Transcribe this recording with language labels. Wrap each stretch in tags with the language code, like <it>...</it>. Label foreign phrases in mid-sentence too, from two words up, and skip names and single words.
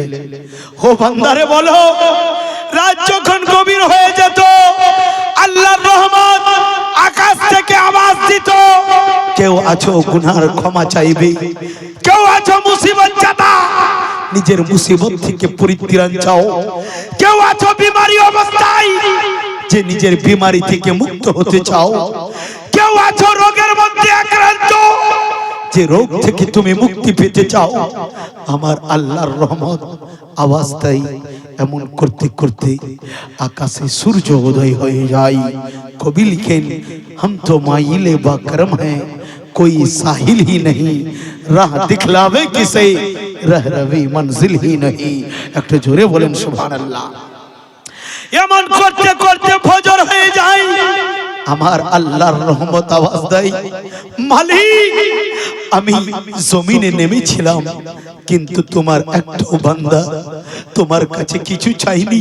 <bn>ও বান্দারে বলো, রাত যখন গভীর হয়ে যেত আল্লাহর রহমত আকাশ থেকে আওয়াজ দিত, কেউ আছো গুনার ক্ষমা চাইবে, কেউ আছো মুসিবত জাতা নিজের মুসিবত থেকে পরিত্রাণ চাও, কেউ আছো বিমারি অবস্থায় যে নিজের বিমারি থেকে মুক্ত হতে চাও, কেউ আছো রোগের মধ্যে আক্রান্ত যে রোগ থেকে তুমি মুক্তি পেতে চাও। আমার আল্লাহর রহমত আওয়াজ দেয়, এমন করতে করতে আকাশে সূর্য উদয় হয়ে যায়। কবি লিখেন</bn> <ur>ہم تو مائلے با کرم ہے کوئی ساحل ہی نہیں، راہ دکھلاوے کسے رہ روی منزل ہی نہیں.</ur> <bn>একটু জোরে বলেন সুবহানাল্লাহ। এমন করতে করতে ফজর হয়ে যায়, আমার আল্লাহর রহমত আওয়াজ দেয়, মালিক আমি জমিনে নেমেছিলাম কিন্তু তোমার একটা বান্দা তোমার কাছে কিছু চাইনি।</bn>